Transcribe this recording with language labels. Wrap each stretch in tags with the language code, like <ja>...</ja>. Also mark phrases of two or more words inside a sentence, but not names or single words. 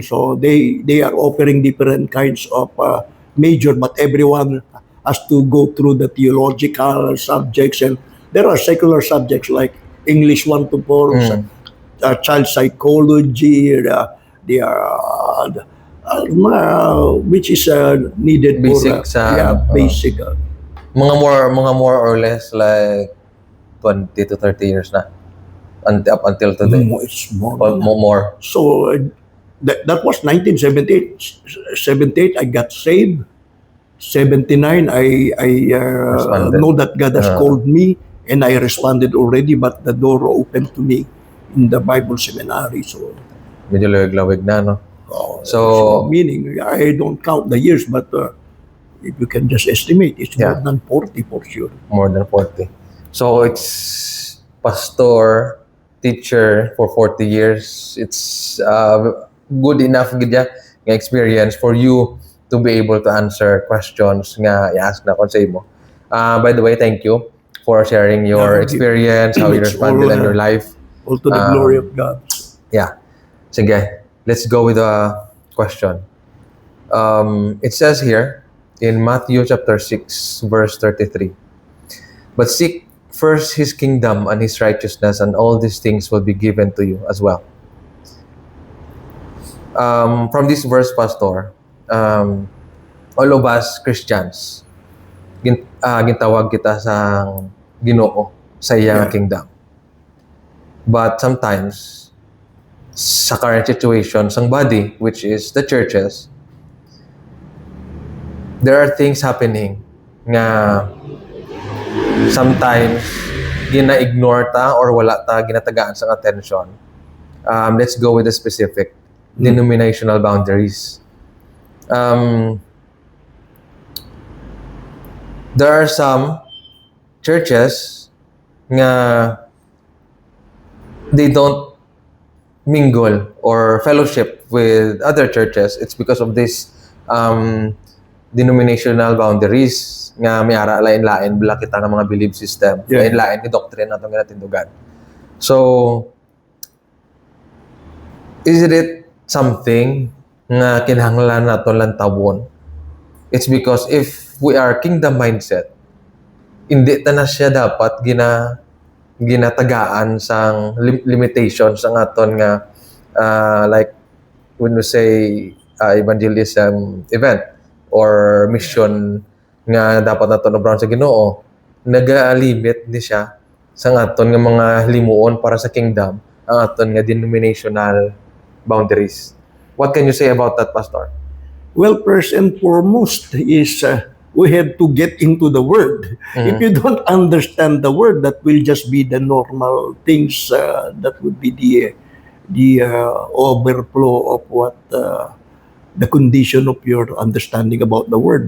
<en>So they are offering different kinds of major, but everyone has to go through the theological subjects, and there are secular subjects like English 1 to 4, child psychology, which is needed Basic for</en> <hil>sa</hil> <en>basic. mga more or less like 20 to 30 years na up until today. It's more Or than that. more. So that was 1978. 78, I got saved. 79, I Responded. know that God has called me, and I responded already, but the door opened to me in the Bible seminary. So,</en> <hil>Medyo lawig-lawig na, no?</hil> <en>so meaning, I don't count the years, but if you can just estimate, it's more than 40 for sure. More than 40. So it's pastor, teacher for 40 years. It's good enough nga experience for you to be able to answer questions</en> <hil>nga i-ask na kon sa imo.</hil> <en>By the way, thank you for sharing your experience, how you It's responded all, in your life. All to the glory of God. Yeah. Sige, let's go with the question. It says here in Matthew chapter 6, verse 33, "But seek first His kingdom and His righteousness, and all these things will be given to you as well." From this verse, Pastor, all of us Christians,</en> <hil>gintawag kita sa Ginoo sa iyang kingdom.</hil> <en>But sometimes, sa current situation, sang body, which is the churches, there are things happening</en> <hil>nga sometimes gina-ignore ta or wala ta ginatagaan sa attention.</hil> <en>Let's go with the specific denominational boundaries. There are some churches nga they don't mingle or fellowship with other churches. It's because of this denominational boundaries</en> <hil>nga may ara lain-lain bila kita ng mga</hil> <en>belief system.</en> <hil>Lain-lain ni doctrine natong ginatindugan.</hil> <en>So, is it something</en> <hil>nga kinahanglan naton lantawon?</hil> <en>It's because if we are kingdom mindset,</en> <hil>hindi ta na siya dapat ginatagaan sang limitations ang aton nga</hil> <en>like when we say evangelism event or mission</en> <hil>nga dapat naton obran sa Ginoo, naga-limit ni siya sa aton nga mga limuon para sa kingdom ang aton nga</hil> <en>denominational boundaries. What can you say about that, Pastor? Well, first and foremost is we have to get into the Word. If you don't understand the Word, that will just be the normal things. That would be the overflow of what the condition of your understanding about the Word.</en>